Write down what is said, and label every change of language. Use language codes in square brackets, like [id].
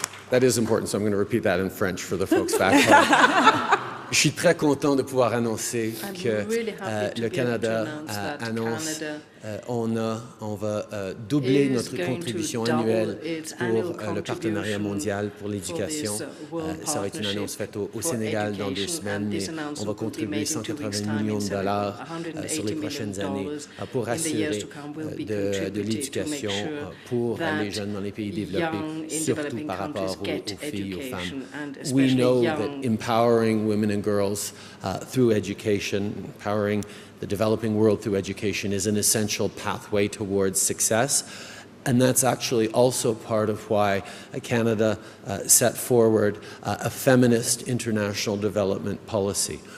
[en] That is important, so I'm going to repeat that in French for the folks back home. [fr] Je suis très content de pouvoir annoncer que le Canada annonce on va doubler notre contribution annuelle pour le partenariat mondial pour l'éducation. Ça va être une annonce faite au Sénégal dans 2 semaines, mais on va contribuer 180 millions de dollars sur les prochaines années pour assurer de l'éducation pour les jeunes dans les pays développés, surtout par rapport aux filles et aux femmes. [en] We know that empowering women and girls through education, empowering the developing world through education is an essential pathway towards success. And that's actually also part of why Canada set forward a feminist international development policy.